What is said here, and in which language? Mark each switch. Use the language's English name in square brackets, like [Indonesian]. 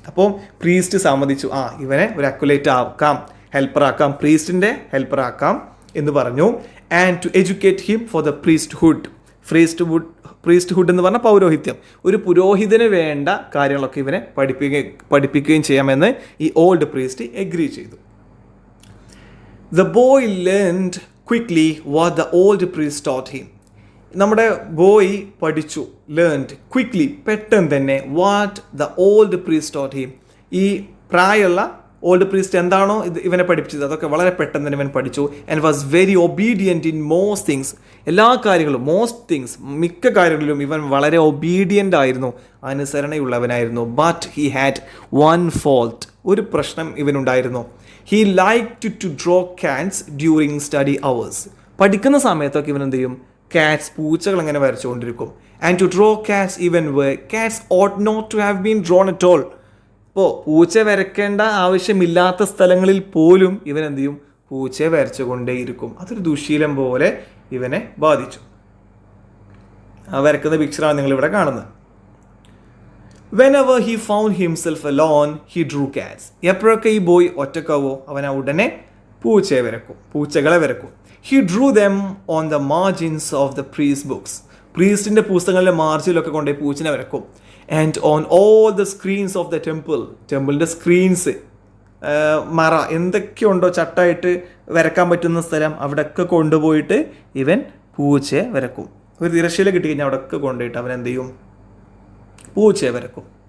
[Malayalam] അപ്പോൾ പ്രീസ്റ്റ് സമ്മതിച്ചു, ഇവനെ ഒരു അക്വലേറ്റ് ആക്കാം, ഹെൽപ്പർ ആക്കാം, പ്രീസ്റ്റിൻ്റെ ഹെൽപ്പർ ആക്കാം എന്ന് പറഞ്ഞു. [English] And to educate him for the priesthood. [Malayalam] Priesthood എന്ന് പറഞ്ഞാൽ പൗരോഹിത്യം, ഒരു പുരോഹിതന് വേണ്ട കാര്യങ്ങളൊക്കെ ഇവനെ പഠിപ്പിക്കുകയും ചെയ്യാമെന്ന് ഈ ഓൾഡ് പ്രീസ്റ്റ് എഗ്രി ചെയ്തു. [English] The boy learned quickly what the old priest taught him. [Malayalam] നമ്മുടെ ബോയ് പഠിച്ചു, [English] learned quickly, [Malayalam] പെട്ടെന്ന് തന്നെ, [English] What the old priest taught him. [Malayalam] ഈ പ്രായമുള്ള ഓൾഡ് പ്രീസ്റ്റ് എന്താണോ ഇവനെ പഠിപ്പിച്ചത് അതൊക്കെ വളരെ പെട്ടെന്ന് തന്നെ ഇവൻ പഠിച്ചു. [English] And was very obedient in most things. [Malayalam] എല്ലാ കാര്യങ്ങളും, [English] most things, [Malayalam] മിക്ക കാര്യങ്ങളിലും ഇവൻ വളരെ ഒബീഡിയൻ്റ് ആയിരുന്നു, അനുസരണയുള്ളവനായിരുന്നു. [English] but he had one fault, [Malayalam] ഒരു പ്രശ്നം ഇവനുണ്ടായിരുന്നു. [English] He like to draw cats during study hours. [Malayalam] പഠിക്കുന്ന സമയത്തൊക്കെ ഇവൻ എന്ത് ചെയ്യും, കാറ്റ്സ്, പൂച്ചകൾ അങ്ങനെ വരച്ചുകൊണ്ടിരിക്കും. [English] And to draw cats even where cats ought not to have been drawn at all. [Malayalam] ഇപ്പോൾ പൂച്ച വരയ്ക്കേണ്ട ആവശ്യമില്ലാത്ത സ്ഥലങ്ങളിൽ പോലും ഇവൻ എന്ത് ചെയ്യും, പൂച്ചയെ വരച്ചുകൊണ്ടേയിരിക്കും. അതൊരു ദുശീലം പോലെ ഇവനെ ബാധിച്ചു. ആ വരക്കുന്ന പിക്ചറാണ് നിങ്ങളിവിടെ കാണുന്നത്. [English] Whenever he found himself alone, he drew cats. [Malayalam] എപ്പോഴൊക്കെ ഈ ബോയ് ഒറ്റക്കാവോ അവൻ ഉടനെ പൂച്ചകളെ വരക്കും. [English] He drew them on the margins of the priest books. [Malayalam] പ്രീസ്റ്റിൻ്റെ പുസ്തകങ്ങളിലെ മാർജിലൊക്കെ കൊണ്ടുപോയി പൂച്ചനെ വരക്കും. [English] And on all the screens of the temple. [Malayalam] ടെമ്പിളിൻ്റെ screens, മറ, എന്തൊക്കെയുണ്ടോ ചട്ടായിട്ട് വരക്കാൻ പറ്റുന്ന സ്ഥലം, അവിടെയൊക്കെ കൊണ്ടുപോയിട്ട് ഇവൻ പൂച്ചയെ വരക്കും. ഒരു തിരശ്ശീല കിട്ടിക്കഴിഞ്ഞാൽ അവിടെയൊക്കെ കൊണ്ടുപോയിട്ട് അവൻ എന്ത് ചെയ്യും, പൂച്ചയെ വരക്കും.